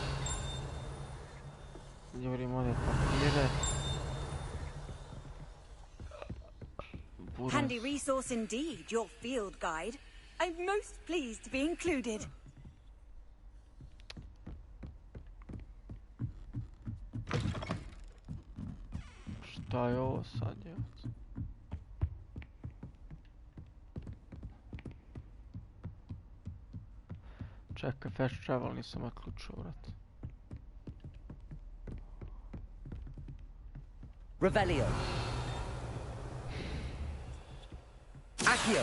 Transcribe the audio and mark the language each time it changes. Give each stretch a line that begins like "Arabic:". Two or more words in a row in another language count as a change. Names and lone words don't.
Croatian: Govorimo ovdje papire.
English: Handy resource indeed, your field guide. I'm most pleased to be included.
Croatian: Šta je ovo sad, je? Čekaj,
English: fast travel
Croatian: nisam otključio, vrat. Revelio. Accio.